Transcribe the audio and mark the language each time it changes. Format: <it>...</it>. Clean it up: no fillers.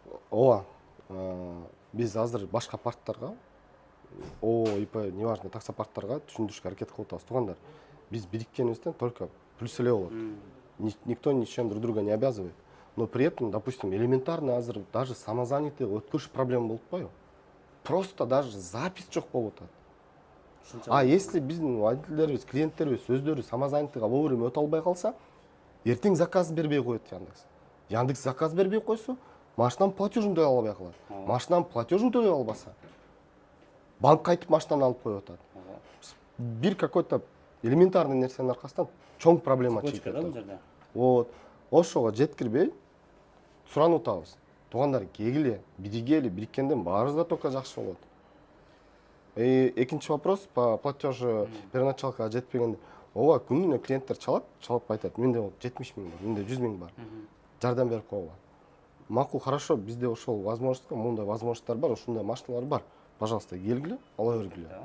<ky>Ооба, биз азыр башка парктарга, ООО, ИП,</ky> <ru>неважно,</ru> <ky>таксопарктарга түшүндүрүшкө аракет кылып атабыз. Туугандар, биз бириккенибизден только плюс эле болот.</ky> <ru>Никто ничем друг друга не обязывает. Но при этом, допустим, элементарно</ru> <ky>азыр даже самозанятый өткөрүш проблема болуп атпайбы? Просто даже запись жок болуп атат.</ky> <ru>А если</ru> <ky>биздин водительдерибиз, клиенттерибиз өздөрү самозанятыйга вовремя өтө албай калса, эртең заказ бербей коет Яндекс. Яндекс заказ бербей койсо, машинанын платежун төлөй албай калат. Машинанын платежун төлөй албаса, банк кайтып машинаны алып коюп атат. Бир</ky> <ru>какой-то элементарный</ru> <ky>нерсенин аркасынан чоң проблема чыгып атат. Вот. Ошого жеткирбей суранып атабыз. Туугандар, кегиле, биригели, бириккенден баарыбызга только жакшы болот. Экинчи вопрос</ky> <ru>по платежу</ru> <ky>первоначалкага жетпегенде. Ооба, күнүнө клиенттер чалып айтат. Менде 70 миң бар, менде 100 миң бар. Жардам берип койгула. Макул,</ky> <ru>хорошо,</ru> <ky>bizde ошол возможностька, мындай возможностьтар бар, ушундай машиналар бар. Пожалуйста, келгиле, ала бергиле.</ky>